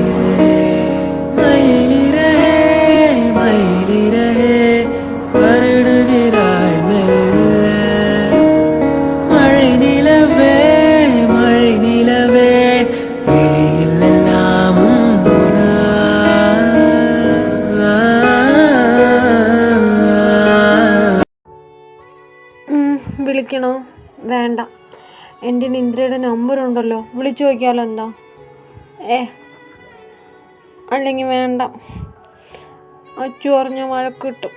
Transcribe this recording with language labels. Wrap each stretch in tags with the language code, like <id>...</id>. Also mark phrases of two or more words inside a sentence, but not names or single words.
<ta>மயிலிறகே மயிலிறகே வருடுகிறாய் மெல்ல, மழை நிலவே மழை நிலவே விழியில் எல்லாம்</ta> <ml>വിളിക്കണോ? വേണ്ട, എൻ്റെ നിന്ദ്രയുടെ നമ്പറുണ്ടല്ലോ, വിളിച്ചു നോക്കിയാലോ? എന്താ? അല്ലെങ്കിൽ വേണ്ട, അച്ചു പറഞ്ഞ വഴക്ക് കിട്ടും.</ml>